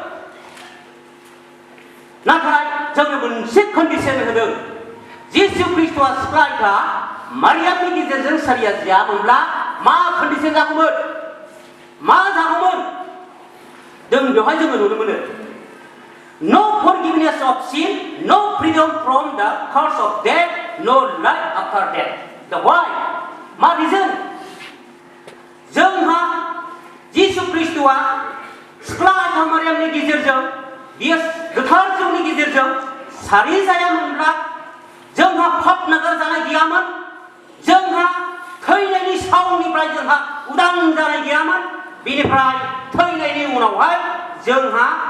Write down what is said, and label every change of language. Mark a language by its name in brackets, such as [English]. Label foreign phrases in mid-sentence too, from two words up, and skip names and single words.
[Bodo] नाथाय जोंनो मोनसे कन्डिसन होदों जिसु ख्रीष्टआ सिख्ला आइथा मारियामनि गेजेरजों सारिया जायामोनब्ला मा कन्डिसन जागौमोन मा जागौमोन जों बेवहाय जोङो नुनो मोनो [English] No forgiveness of sin, no freedom from the curse of death, no life after death. The why? [Bodo] मा reason? जोंहा जिसु ख्रीष्टआ सिख्ला आइथा मारियामनि गेजेरजों बियो गोथार जिउनि गेजेरजों सारि जायामोनब्ला जोंहा पाप नागार जानाय गैयामोन जोंहा थैनायनि सावनिफ्राय जोंहा उदां जानाय गैयामोन बेनिफ्राय थैनायनि उनावहाय जोंहा